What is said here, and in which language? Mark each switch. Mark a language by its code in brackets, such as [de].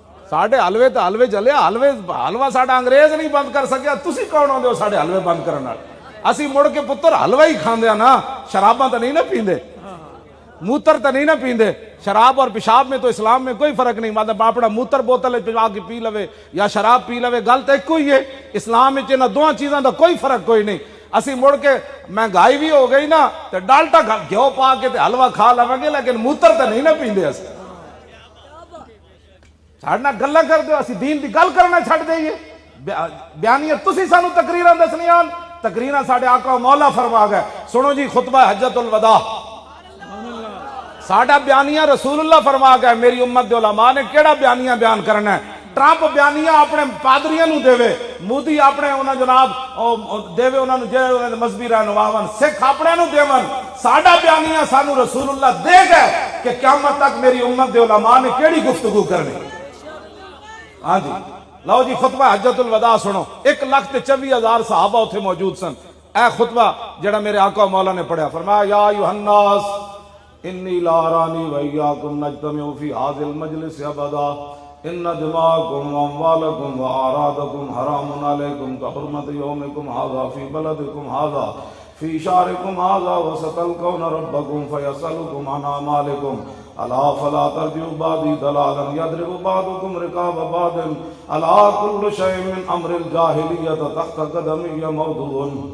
[pa] ساڈے حلوے تے حلوے جلیا, حلوہ ساڈا انگریز نہیں بند کر سکیا, تسی کون ہوندے ہو ساڈے حلوے بند کرن والے؟ اسی مڑ کے پتر حلوہ ہی کھاندے نا, شراباں تے نہیں نہ پیندے, موتر تے نہیں نہ پیندے. [ur] شراب اور پیشاب میں تو اسلام میں کوئی فرق نہیں, [pa] مطلب اپنا موتر بوتل پا کے پی لوے یا شراب پی لوے, گل تے ایک ہی ہے. اسلام وچ انہاں دوواں چیزاں دا کوئی فرق کوئی نہیں. اسی مڑ کے مہنگائی بھی ہو گئی نا تے ڈالٹا گھیو پا کے تے حلوہ کھا لواں گے, لیکن موتر تے نہیں نہ پیندے. اسی ساڈے نال گلاں کر دیو, اسی دین دی گل کرنا چھڈ دئیے. بیانیت تسی سانو تقریراں دسنیاں, تقریراں ساڈے آقا و مولا فرما گئے. سنو جی خطبہ حجۃ الوداع, ساڈا بیانیہ رسول اللہ فرما گئے. میری امت دے علماء نے کیڑا بیانیہ بیان کرنا ہے؟ ٹرمپ بیانیہ اپنے پادریاں نو دے, مودی اپنے انہاں جناب دے انہاں نو جے انہاں دے مذہبی رہنماواں, سکھ اپنے نو دیون. ساڈا بیانیہ سانو رسول اللہ دے گئے کہ قیامت تک میری امت دے علماء نے کیڑی گفتگو کرنی. ہاں جی لو جی خطبہ حجۃ الوداع سنو. 1,24,000 صحابہ اتھے موجود سن. اے خطبہ جڑا میرے آقا و مولا نے پڑھیا, فرمایا [ar] یا ایھا الناس انی لا ارانی وایاکم نجتمع فی ھذا المجلس ابدا ان دماءکم واموالکم واعراضکم حرام علیکم کحرمت یومکم ھذا فی بلدکم ھذا فی شہرکم ھذا وستلقون ربکم فیسألکم عن اعمالکم الا فلا ترجعوا بعدی ضلالا یضرب بعضکم رقاب بعض الا کل شیء من امر الجاہلیۃ تحت قدمی موضوع